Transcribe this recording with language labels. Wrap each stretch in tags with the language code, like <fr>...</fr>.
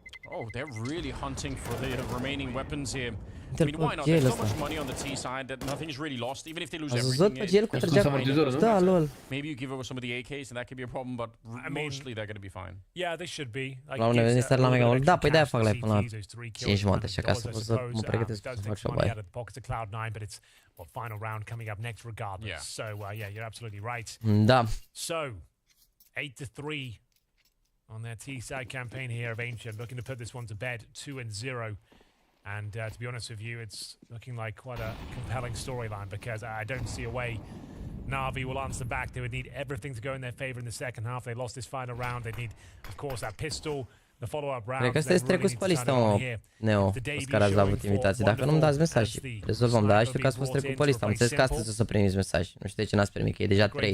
<en>Oh, they're really hunting for the remaining weapons here. I mean, why not? There's so much money on the T side that nothing is really lost, even if they lose everything.</en> <ro>Da, lol.</ro> <en>Maybe you give over some of the AKs and that could be a problem, but mostly they're going to be fine. Yeah, they should be.</en> <ro>La un eveniment star la mega mult. Da, păi de-aia fac live până la 5 jumate și ca să pot să mă pregătesc să fac și o baie.</ro> <en>Cloud9, but it's final round coming up next regardless. So yeah, you're absolutely right.</en> <ro>Da.</ro> <en>So 8-3 on their T-side campaign here of Ancient, looking to put this one to bed, 2-0. And to be honest with you, it's looking like quite a compelling storyline because I don't see a way NaVi will answer back. They would need everything to go in their favor in the second half. They lost this final round. They need, of course, that pistol, the follow-up round.</en> <ro>Cred că sunteți trecuți pe listă, mă, Neo, toți care ați avut invitații. Dacă nu-mi dați mesaj, rezolvăm, dar știu că ați fost trecut pe listă. Am înțeles că astăzi o să primiți mesaj. Nu știu de ce n-ați primit, că e deja 3.</ro>